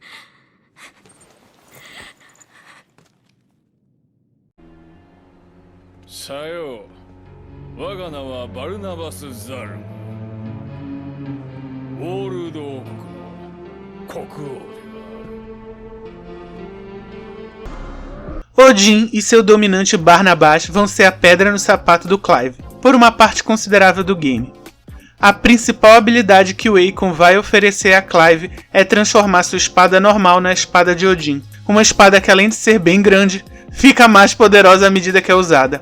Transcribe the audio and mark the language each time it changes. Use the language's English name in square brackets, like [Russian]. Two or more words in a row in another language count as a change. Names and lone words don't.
[Japanese] さよう。我が名はバルナバス・ザルム。ウォールド王国の国王である。 [Portuguese] Odin e seu dominante Barnabas vão ser a pedra no sapato do Clive, por uma parte considerável do game. A principal habilidade que o Eikon vai oferecer a Clive é transformar sua espada normal na espada de Odin, uma espada que além de ser bem grande, fica mais poderosa à medida que é usada.